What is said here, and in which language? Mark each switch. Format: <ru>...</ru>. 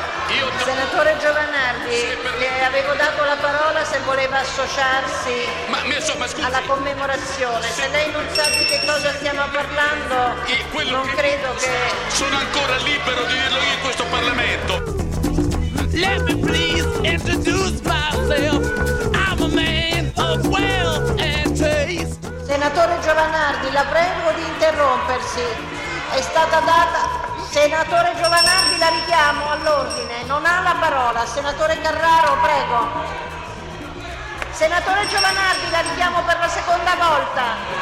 <it>io trovo... Senatore Giovanardi, le avevo dato la parola se voleva associarsi alla commemorazione. Se lei non sa di che cosa stiamo parlando, non credo che... Sono ancora libero di dirlo io in questo Parlamento.</it> <en>Let me please introduce myself. I'm a man of wealth and taste.</en> <it>Senatore Giovanardi, la prego di interrompersi. È stata data... Senatore Giovanardi, la richiamo all'ordine, non ha la parola. Senatore Carraro, prego. Senatore Giovanardi, la richiamo per la seconda volta.</it>